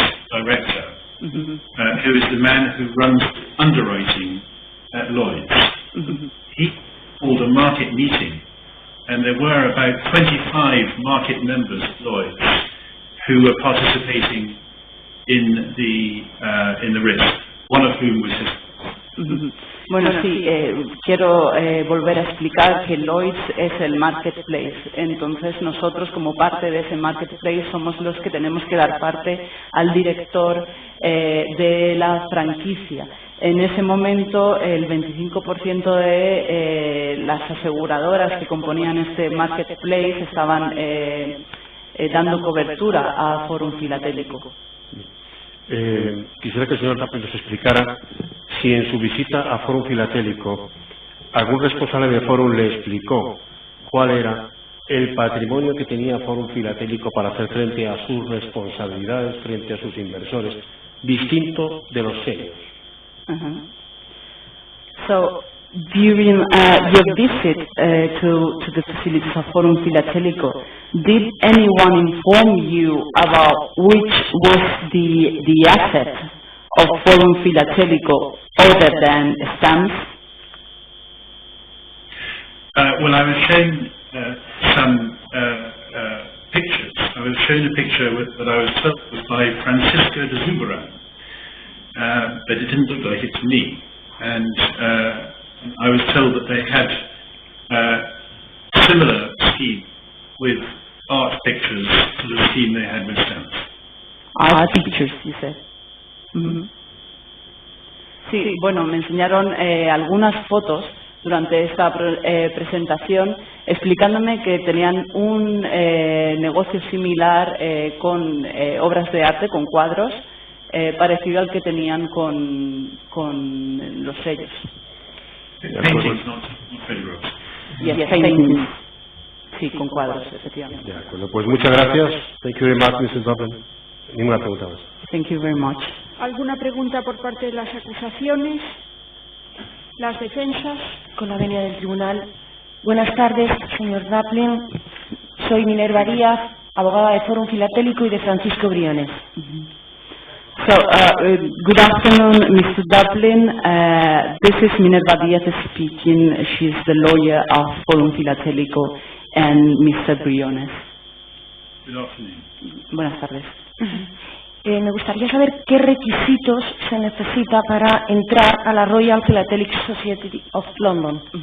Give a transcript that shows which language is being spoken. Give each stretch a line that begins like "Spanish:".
English: director, who is the man who runs underwriting at Lloyd's. He called a market meeting, and there were about 25 market members at Lloyd's who were participating in the risk, one of whom was his.
Spanish: Bueno, sí, quiero volver a explicar que Lloyd's es el marketplace. Entonces nosotros, como parte de ese marketplace, somos los que tenemos que dar parte al director de la franquicia. En ese momento, el 25% de las aseguradoras que componían este marketplace estaban dando cobertura a Fórum Filatélico. Quisiera que el señor Tapping nos explicara si en su visita a Fórum Filatélico algún responsable de Fórum le explicó cuál era el patrimonio que tenía Fórum Filatélico para hacer frente a sus responsabilidades, frente a sus inversores, distinto de los serios.
English: So, during your visit to the facilities of Fórum Filatélico, did anyone inform you about which was the asset of Fórum Filatélico other than stamps? Well, I was shown some pictures. I was shown a picture that I was told was by Francisco de Zuberan, but it didn't look like it to me. And I was told that they had a similar scheme with art pictures to the scheme they had with stamps. Art pictures, you said.
Spanish: Sí, bueno, me enseñaron algunas fotos durante esta presentación explicándome que tenían un negocio similar con obras de arte, con cuadros, parecido al que tenían con los sellos.
English: Paintings, not photographs. Yes, paintings.
Spanish: Sí, con cuadros, efectivamente. De acuerdo, pues muchas gracias.
English: Thank you very much, Mrs. Dublin.
Spanish: Ninguna pregunta más.
English: Thank you very much.
Spanish: ¿Alguna pregunta por parte de las acusaciones? ¿Las defensas? Con la venia del tribunal. Buenas tardes, señor Dublin. Soy Minerva Díaz, abogada de Fórum Filatélico y de Francisco Briones.
English: So, good afternoon, Mr. Dublin. This is Minerva Díaz speaking. She's the lawyer of Fórum Filatélico and Mr. Briones. Good afternoon.
Spanish: Buenas tardes. Me gustaría saber qué requisitos se necesita para entrar a la Royal Philatelic Society of London.